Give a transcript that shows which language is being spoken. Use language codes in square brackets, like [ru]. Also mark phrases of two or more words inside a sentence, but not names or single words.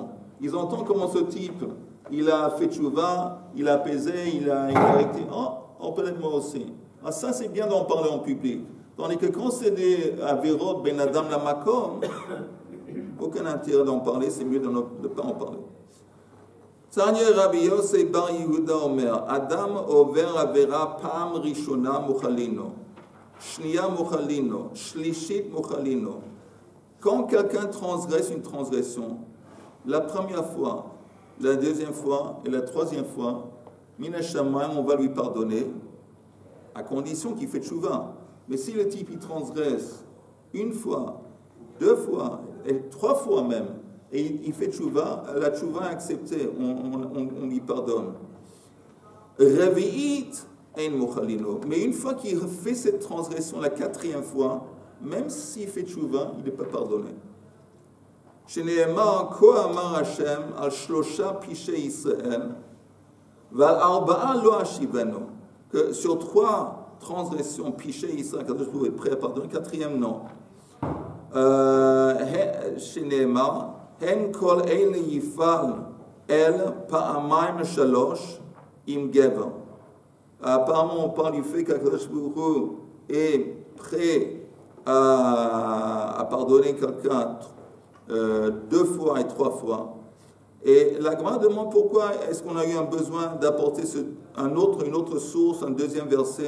[fr] Ils entendent comment ce type, il a fait tchouva, il a apaisé, il a rectifié. Oh, peut-être moi aussi. Ah, ça, c'est bien d'en parler en public. Tandis que quand c'est des [he] עבירות בין אדם למקום, [fr] aucun intérêt d'en parler, c'est mieux de ne pas en parler. [he] תניא רבי יוסף בר יהודה אומר אדם עובר עבירה פעם ראשונה מוחלין לו שנייה מוחלין לו שלישית מוחלין לו. [fr] Quand quelqu'un transgresse une transgression, la première fois, la deuxième fois et la troisième fois, [he] מן השמים, [fr] on va lui pardonner, à condition qu'il fait tchouva. Mais si le type il transgresse une fois, deux fois, et trois fois même, et il fait tchouva, la tchouva est acceptée, on lui pardonne. [he] רביעית אין מוחלין לו. [fr] Mais une fois qu'il fait cette transgression la quatrième fois, même s'il fait tchouva, il n'est pas pardonné. [he] שנאמר כה אמר ה' על שלשה פשעי ישראל ועל ארבעה לא אשיבנו. [fr] Que sur trois transgressions [he] פשעי ישראל, [fr] quand je pouvais être prêt à pardonner, quatrième non. [he] שנאמר הן כל אלה יפעל אל פעמים שלש עם גבר. [fr] Apparemment, on parle du fait qu'Akadosh Baruch Hu est prêt à pardonner quelqu'un deux fois et trois fois. Et la Gemara demande pourquoi est-ce qu'on a eu un besoin d'apporter une autre source, un deuxième verset.